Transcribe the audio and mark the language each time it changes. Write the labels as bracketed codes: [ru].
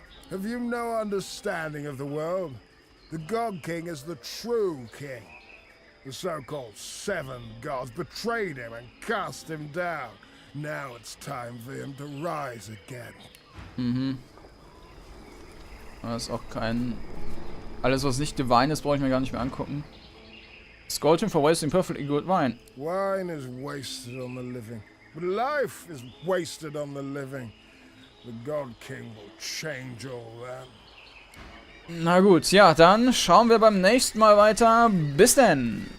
[en] Have you no understanding of the world? The God King is the true king. The so-called seven gods betrayed him and cast him down. Now it's time for him to rise again. [de] Das ist auch kein... Alles, was nicht divine ist, brauche ich mir gar nicht mehr angucken. [en] Scold him for wasting perfectly good wine. Wine is wasted on the living, but life is wasted on the living. The God King will change all that. [de] Na gut, ja, dann schauen wir beim nächsten Mal weiter. Bis denn!